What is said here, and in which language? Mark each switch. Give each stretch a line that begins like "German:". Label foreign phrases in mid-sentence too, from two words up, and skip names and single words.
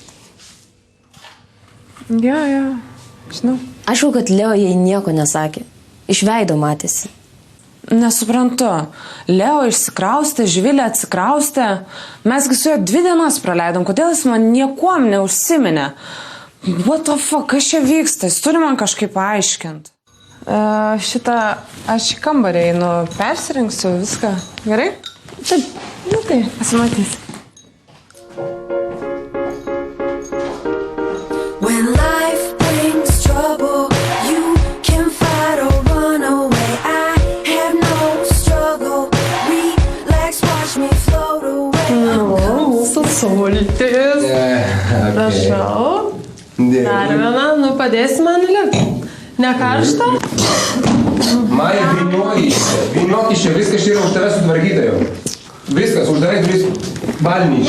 Lithuanian: Jo, žinau. Aišku, kad Leo jai nieko nesakė. Iš veido matėsi. Nesuprantu. Leo išsikraustė, Živilė atsikraustė. Mesgi su juo 2 dienas praleidom. Kodėl jis man niekuom neužsiminė?
English: What the fuck,
Lithuanian: kas čia vyksta? Jis turi man kažkaip paaiškinti. Šitą, aš į kambarį einu, persirinksiu viską. Gerai? Taip. Nu tai, pasimatys.
English: When life brings trouble, you can fight or run away. I have no struggle. Relax, watch me float away.
Lithuanian: Mūsų sultis. Prašau. Dar viena, nu padėsi man lipti. Ne karšta? Maja, vyniok iš čia, viskas čia yra už tave sutvarkyta jau. Viskas, uždarai duris balnyčiai.